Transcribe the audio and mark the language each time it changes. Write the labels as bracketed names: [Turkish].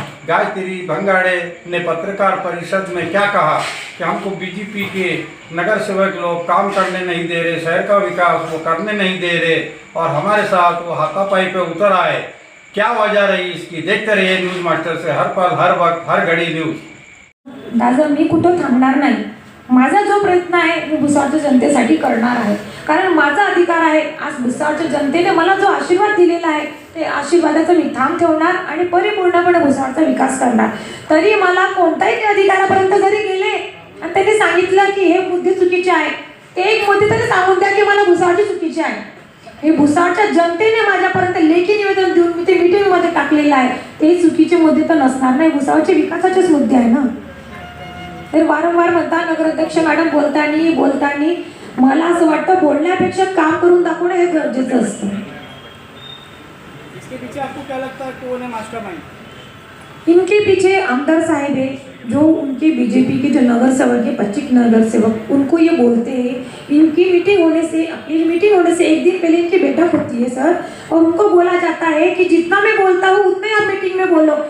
[Hindi] गायत्री भंगाड़े ने पत्रकार परिषद में क्या कहा कि हमको बीजेपी के नगर सेवक लोग काम करने नहीं दे रहे, शहर का विकास वो करने नहीं दे रहे और हमारे साथ वो हाथापाई पे उतर आए। क्या वजह रही इसकी, देखते रहिए न्यूज़ मास्टर से हर पल हर वक्त हर घड़ी न्यूज़। [Marathi] दादा मी कुठं थांबणार नाही। माझा जो प्रयत्न आहे मी भुसावळच्या जनतेसाठी करणार आहे, कारण माझा अधिकार आहे। आज भुसावळच्या जनतेने मला जो आशीर्वाद दिलेला आहे ते आशीर्वादाचा मी ठाम ठेवणार आणि परिपूर्णपणे भुसावळचा विकास करणार। तरी मला कोणत्याही अधिकाऱ्यापर्यंत जरी गेले आणि त्यांनी सांगितलं की हे मुद्दे चुकीचे आहे, ते एक मुद्दे तरी सांगून द्या की मला भुसावळची चुकीचे आहे। हे भुसावळच्या जनतेने माझ्यापर्यंत लेखी निवेदन देऊन मी ते मीटिंगमध्ये टाकलेलं आहे। ते चुकीचे मुद्दे तर नसणार नाही, भुसावळचे विकासाचेच मुद्दे आहे ना। तर वारंवार म्हणता नगराध्यक्ष मॅडम बोलतानी मला असं वाटतं बोलण्यापेक्षा काम करून दाखवणं हे गरजेचं असतं। [Hindi] इसके पीछे आपको क्या लगता है कौन है मास्टरमाइंड? इनके पीछे आमदार साहब है, जो उनके बीजेपी के जो नगर सेवक है, 25 नगर सेवक, उनको ये बोलते हैं। इनकी मीटिंग होने से, अपनी मीटिंग होने से एक दिन पहले इनकी बैठक होती है सर, और उनको बोला जाता है कि जितना मैं बोलता हूँ उतना ही आप मीटिंग में बोलो।